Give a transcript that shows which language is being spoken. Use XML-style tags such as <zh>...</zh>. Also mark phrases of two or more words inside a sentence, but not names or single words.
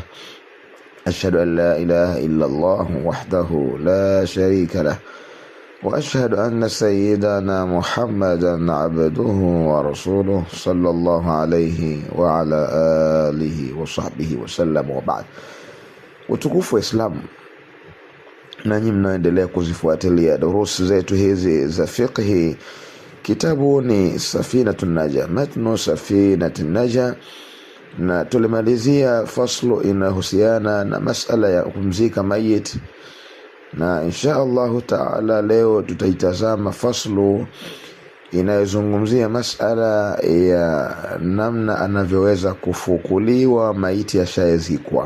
<ar>أشهد أن لا إله إلا الله وحده لا شريك له، وأشهد أن سيدنا محمدا عبده ورسوله صلى الله عليه وعلى آله وصحبه وسلم وبعد.</ar> <sw>Utukufu wa Islam, nanyi mnaendelea kuzifuatilia durusi zetu hizi za fiqhi. Kitabu ni Safinatun Najah, matnu Safinatun Najah, na tulimalizia faslu inahusiana na masala ya kumzika mayit, na</sw> <ar>إن شاء الله تعالى</ar> <sw>leo tutaitazama faslu inayozungumzia masala ya namna anavyoweza kufukuliwa maiti ashaezikwa.</sw>